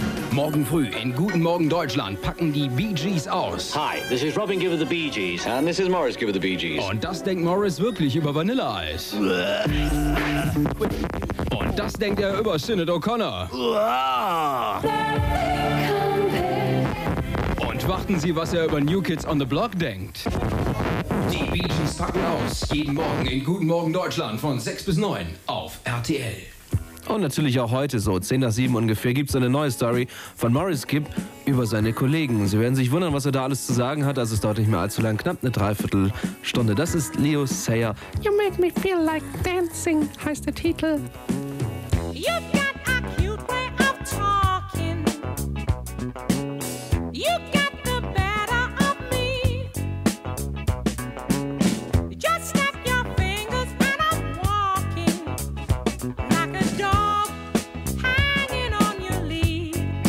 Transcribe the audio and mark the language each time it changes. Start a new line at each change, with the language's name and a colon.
German: Morgen früh in Guten Morgen Deutschland packen die Bee Gees aus.
English: Hi, this is Robin Gibb of the Bee Gees. And this is Morris Gibb of the Bee Gees.
German: Und das denkt Morris wirklich über Vanilleeis. Und das denkt er über Sinéad O'Connor. warten Sie, was er über New Kids on the Block denkt. Die Bee Gees packen aus. Jeden Morgen in Guten Morgen Deutschland von 6 bis 9 auf RTL. Und natürlich auch heute so, 10 nach 7 ungefähr, gibt es eine neue Story von Morris Kipp über seine Kollegen. Sie werden sich wundern, was er da alles zu sagen hat, also es dauert nicht mehr allzu lang, knapp eine Dreiviertelstunde. Das ist Leo Sayer. You make me feel like dancing, heißt der Titel.
English: You've got a cute way of talking. You got the better of me. Just snap your fingers and I'm walking. Like a dog hanging on your lead.